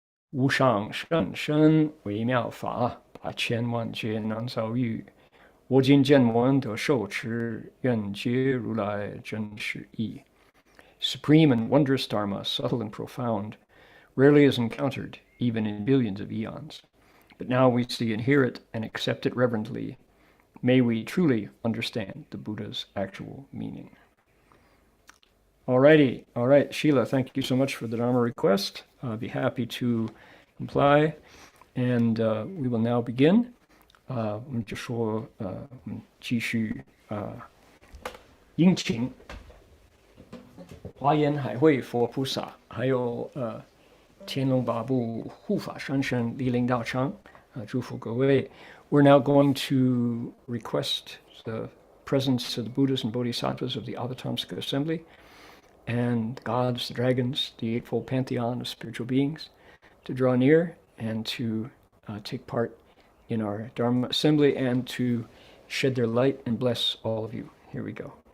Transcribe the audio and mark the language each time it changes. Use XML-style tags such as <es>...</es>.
<zh>无上甚深微妙法，百千万劫难遭遇。我今见闻得受持，愿解如来真实义。</zh> <en>Supreme and wondrous Dharma, subtle and profound, rarely is encountered, even in billions of eons. But now we see and hear it and accept it reverently. May we truly understand the Buddha's actual meaning. All right, Sheila, thank you so much for the Dharma request. I'll be happy to comply, and we will now begin.</en> <zh>我们就说，我们继续殷勤华严海会佛菩萨，还有天龙八部护法神圣莅临道场，祝福各位。</zh> <en>We're now going to request the presence of the Buddhas and Bodhisattvas of the Avatamsaka Assembly and the gods, the dragons, the Eightfold Pantheon of spiritual beings to draw near and to take part in our Dharma assembly and to shed their light and bless all of you. Here we go.</en>